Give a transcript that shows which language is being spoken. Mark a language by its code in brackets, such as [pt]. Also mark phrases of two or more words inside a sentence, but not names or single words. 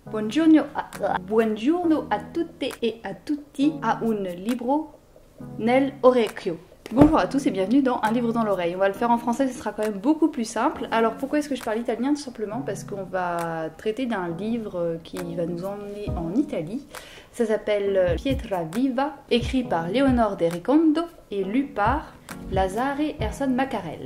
[it] Buongiorno a tutte e a tutti a un libro nel orecchio. [fr] Bonjour à tous et bienvenue dans Un livre dans l'oreille. On va le faire en français, ce sera quand même beaucoup plus simple. Alors pourquoi est-ce que je parle italien? Tout simplement parce qu'on va traiter d'un livre qui va nous emmener en Italie. Ça s'appelle Pietra Viva, écrit par Leonor de Recondo et lu par Lazare Erson Maccarel.